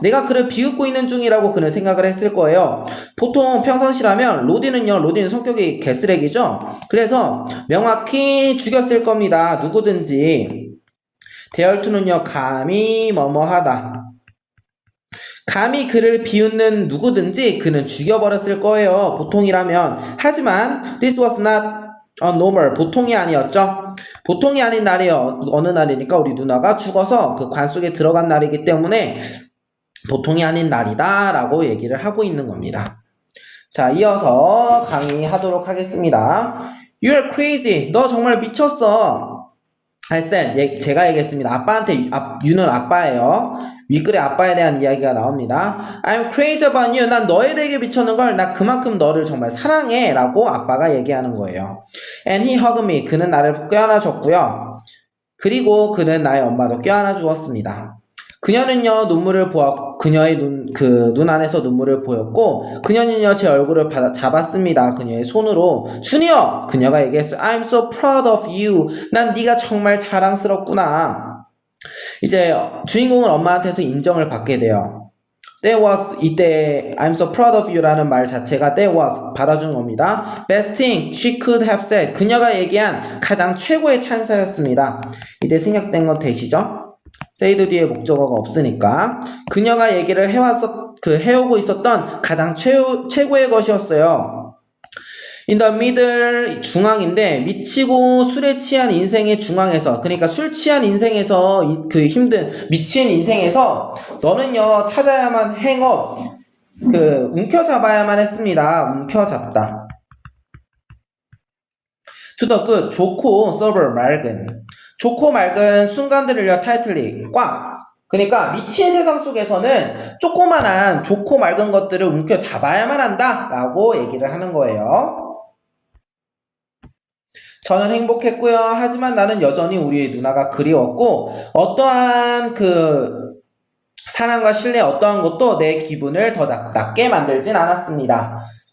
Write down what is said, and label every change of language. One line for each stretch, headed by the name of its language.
Korean: 내가 그를 비웃고 있는 중이라고 그는 생각을 했을 거예요. 보통 평상시라면 로디는 성격이 개쓰레기죠. 그래서 명확히 죽였을 겁니다. 누구든지. 대열투는요, 감히 뭐뭐하다. 감히 그를 비웃는 누구든지 그는 죽여버렸을 거예요. 보통이라면.
English: 하지만 this was not normal.
Korean: 보통이 아니었죠. 보통이 아닌 날이 어느 날이니까 우리 누나가 죽어서 그 관 속에 들어간 날이기 때문에 보통이 아닌 날이다 라고 얘기를 하고 있는 겁니다. 자, 이어서 강의하도록 하겠습니다.
English: You're crazy.
Korean: 너 정말 미쳤어.
English: I said,
Korean: 제가 얘기했습니다. 아빠한테, you는 아빠예요. 윗글에 아빠에 대한 이야기가 나옵니다.
English: I'm crazy about you.
Korean: 난 너에 대해 미쳤는걸. 나 그만큼 너를 정말 사랑해. 라고 아빠가 얘기하는 거예요.
English: And he hugged me.
Korean: 그는 나를 껴안아줬고요. 그리고 그는 나의 엄마도 껴안아 주었습니다. 그녀는요, 그녀의 눈 안에서 눈물을 보였고, 그녀는요, 제 얼굴을 잡았습니다. 그녀의 손으로. 주니어! 그녀가 얘기했어요.
English: I'm so proud of you.
Korean: 난 네가 정말 자랑스럽구나. 이제, 주인공은 엄마한테서 인정을 받게 돼요. That was, 이때,
English: I'm so proud of you
Korean: 라는 말 자체가 that was, 받아준 겁니다.
English: Best thing she could have said.
Korean: 그녀가 얘기한 가장 최고의 찬사였습니다. 이때 생략된 건 대시죠? said 뒤에 목적어가 없으니까 그녀가 얘기를 해오고 있었던 가장 최고의 것이었어요.
English: In the middle,
Korean: 중앙인데 미치고 술에 취한 인생의 중앙에서, 그러니까 술 취한 인생에서 그 힘든 미친 인생에서 너는요 찾아야만 행업, 움켜잡아야만 했습니다. 움켜잡다.
English: to the good, 좋고 sober, 맑은.
Korean: 좋고 맑은 순간들을요 타이틀리 꽉. 그러니까 미친 세상 속에서는 조그만한 좋고 맑은 것들을 움켜잡아야만 한다 라고 얘기를 하는 거예요. 저는 행복했고요. 하지만 나는 여전히 우리 누나가 그리웠고 어떠한 사랑과 신뢰 어떠한 것도 내 기분을 더 낮게 만들진 않았습니다.